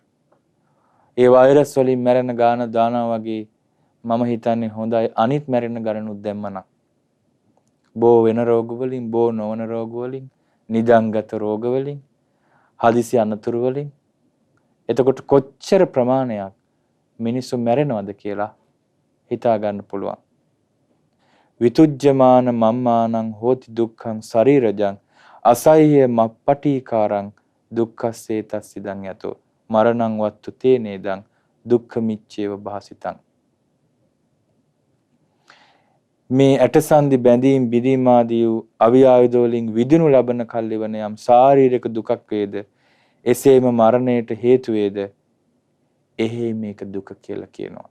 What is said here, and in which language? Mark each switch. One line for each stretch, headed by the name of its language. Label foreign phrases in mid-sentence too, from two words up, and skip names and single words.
Sinhala: ඒ වෛරස් වලින් මැරෙන ගාන දානවා වගේ මම හිතන්නේ හොඳයි අනිත් මැරෙන ගණනුත් දැම්මනම්. බෝ වෙන රෝග වලින්, බෝ නොවන රෝග වලින්, නිදන්ගත රෝග වලින්, හදිසි අනතුරු වලින්. එතකොට කොච්චර ප්‍රමාණයක් මිනිස්සු මැරෙනවද කියලා හිතා ගන්න පුළුවන්.
Pali: විතුජ්ජමාන මම්මානං හෝති දුක්ඛං ශරීරජං අසහ්‍ය මප්පටීකාරං දුක්ඛස්සේ තස්සිදං යතෝ මරණං වත්තු තේනේදං දුක්ඛ මිච්ඡේව භාසිතං.
Sinhala: මේ ඇටසන්ධි බැඳීම් බිඳීම් ආදී වූ අවියායුධ වලින් විදිනු ලබන කල්ලිවන යම් ශාරීරික දුකක් වේද, එසේම මරණයට හේතු වේද, එහි මේක දුක කියලා කියනවා.